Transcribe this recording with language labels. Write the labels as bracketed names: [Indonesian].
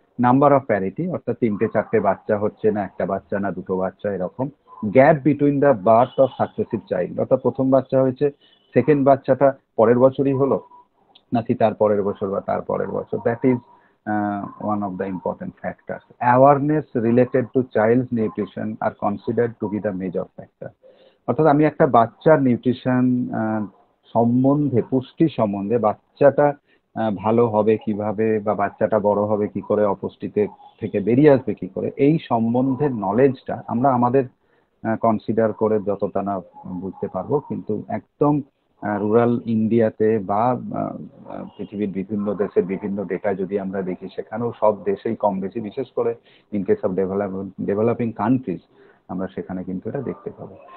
[Bangla] Number of parity, অর্থাৎ 3-4 বাচ্চা হচ্ছে না, একটা বাচ্চা না, দুটো বাচ্চা, এরকম। [English] gap between the birth of successive child, [Bangla] অর্থাৎ প্রথম বাচ্চা হয়েছে, সেকেন্ড বাচ্চাটা পরের বছরই হলো নাকি তার পরের বছর বা তার পরের বছর, [English] That is one of the important factors. Awareness related to child's nutrition are considered to be the major factor. [Bangla] অর্থাৎ আমি একটা বাচ্চার নিউট্রিশন সম্বন্ধে, পুষ্টি সম্বন্ধে, বাচ্চাটা ভালো হবে কিভাবে, বা বাচ্চাটা বড় হবে কি করে, অপুষ্টিতে থেকে বেরিয়ে আসবে কি করে, এই সম্বন্ধে নলেজটা আমরা আমাদের কনসিডার করে যতটা না বুঝতে পারবো, কিন্তু একদম রুরাল ইন্ডিয়াতে বা পৃথিবীর বিভিন্ন দেশের বিভিন্ন ডেটা যদি আমরা দেখি, সেখানেও সব দেশেই কম বেশি, বিশেষ করে [English] in case of developing countries, [Bangla] আমরা সেখানে কিন্তু এটা দেখতে পাবো।